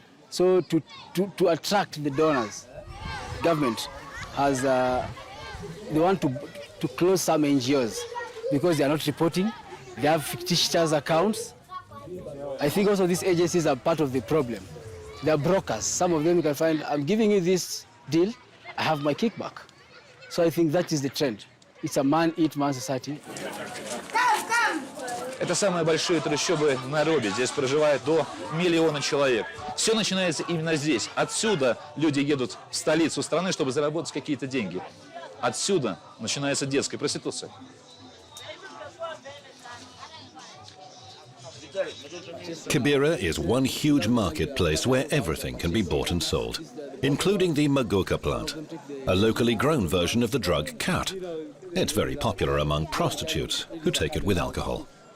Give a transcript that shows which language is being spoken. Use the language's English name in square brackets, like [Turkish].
[English] So to attract the donors, government has, they want to close some NGOs because they are not reporting. They have fictitious accounts. I think also these agencies are part of the problem. They are brokers. Some of them you can find, I'm giving you this deal, I have my kickback. So I think that is the trend. It's a man-eat man society. [Russian] Это самые большие трущобы в Найроби. Здесь проживает до 1 миллиона человек. Все начинается именно здесь. Отсюда люди едут в столицу страны, чтобы заработать какие-то деньги. Отсюда начинается детская проституция. [English] Kibera is one huge marketplace where everything can be bought and sold, including the magoka plant, a locally grown version of the drug cat. It's very popular among prostitutes who take it with alcohol.